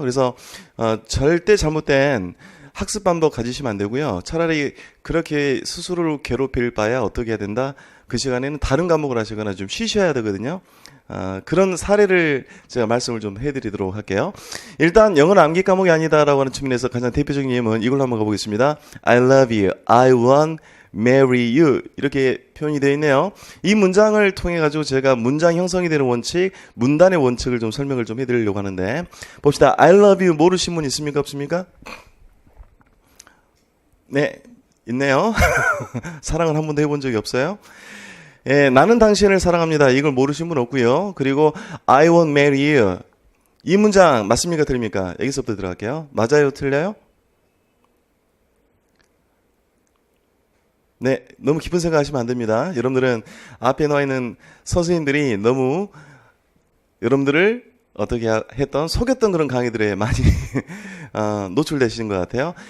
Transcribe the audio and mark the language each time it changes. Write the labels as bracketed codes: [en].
[ko] 그래서 절대 잘못된 학습 방법 가지시면 안 되고요. 차라리 그렇게 스스로를 괴롭힐 바야 어떻게 해야 된다? 그 시간에는 다른 과목을 하시거나 좀 쉬셔야 되거든요. 그런 사례를 제가 말씀을 좀 해드리도록 할게요. 일단 영어는 암기 과목이 아니다라고 하는 측면에서 가장 대표적인 예문, 이걸로 한번 가보겠습니다. [en] I love you, I want marry you, [ko] 이렇게 표현이 되어 있네요. 이 문장을 통해 가지고 제가 문장 형성이 되는 원칙, 문단의 원칙을 좀 설명을 좀 해드리려고 하는데, 봅시다. [en] I love you [ko] 모르신 분 있습니까? 없습니까? 네, 있네요. 사랑을 한 번도 해본 적이 없어요. 예, 나는 당신을 사랑합니다. 이걸 모르신 분 없고요. [en] 그리고 I won't marry you. [ko] 이 문장 맞습니까? 틀립니까? 여기서부터 들어갈게요. 맞아요? 틀려요? 네, 너무 깊은 생각 하시면 안 됩니다. 여러분들은 앞에 나와 있는 선생님들이 너무 여러분들을 어떻게 했던, 속였던 그런 강의들에 많이 노출되시는 것 같아요.